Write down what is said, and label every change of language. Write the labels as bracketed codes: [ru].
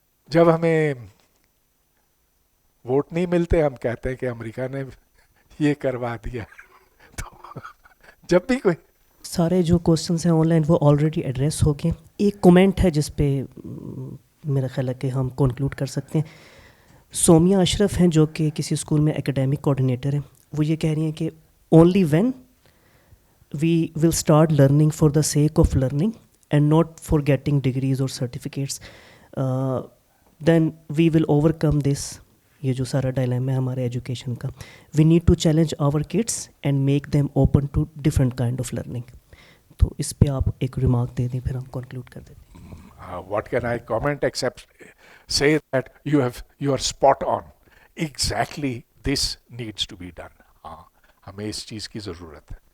[hi] जब हमें वोट नहीं मिलते, हम कहते हैं कि अमेरिका ने ये करवा दिया. तो जब भी कोई, सारे जो क्वेश्चंस हैं ऑनलाइन वो ऑलरेडी एड्रेस हो गए. एक कमेंट है जिस पे मेरा ख्याल है कि हम कंक्लूड कर सकते हैं. सोमिया अशरफ हैं जो कि किसी स्कूल में एकेडमिक कोऑर्डिनेटर हैं. वो ये कह रही हैं कि [en] Only when we will start learning for the sake of learning and not for getting degrees or certificates, then we will overcome this. [hi] ये जो सारा डायलेमा है हमारे एजुकेशन का. [en] We need to challenge our kids and make them open to different kind of learning. [hi] तो इस पे आप एक रिमार्क दे दें, फिर हम कंक्लूड कर देते हैं. [en] What can I comment except say that you are spot on. Exactly this needs to be done. [hi] हाँ, हमें इस चीज़ की ज़रूरत है.